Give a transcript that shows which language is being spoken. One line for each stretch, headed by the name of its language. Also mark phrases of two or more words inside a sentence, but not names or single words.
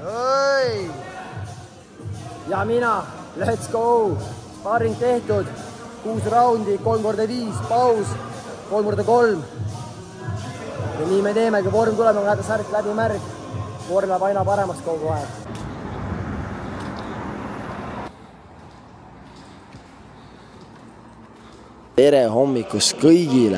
Estonian: ja mina,
English: let's go,
Estonian: sparring tehtud, 6 raundi, 3x5, paus, 3x3. Ja nii me teemegi, vorm tuleme, kui näete särk läbi märg, vorm läheb aina paremaks kogu aeg. Tere hommikust kõigile.